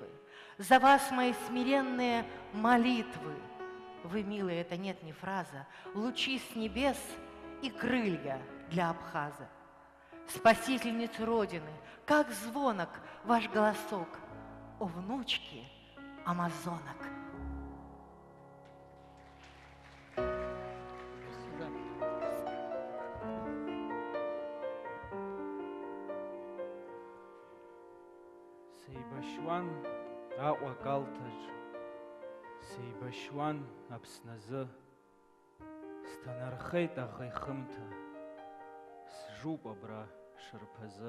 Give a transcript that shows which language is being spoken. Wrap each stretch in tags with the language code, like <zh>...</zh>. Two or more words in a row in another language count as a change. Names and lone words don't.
<ru>За вас мои смиренные молитвы. Вы, милые, это нет не фраза, лучи с небес и крылья для Абхаза. Спасительницы Родины, как звонок ваш голосок, о внучки амазонок.</ru> <ab>Сейбашьуан Аҟәа калҭаҿ, сейбашьуан Аԥсназы, сҭанархеит аӷа ихымҭа, сжуп абра шырԥазы.</ab>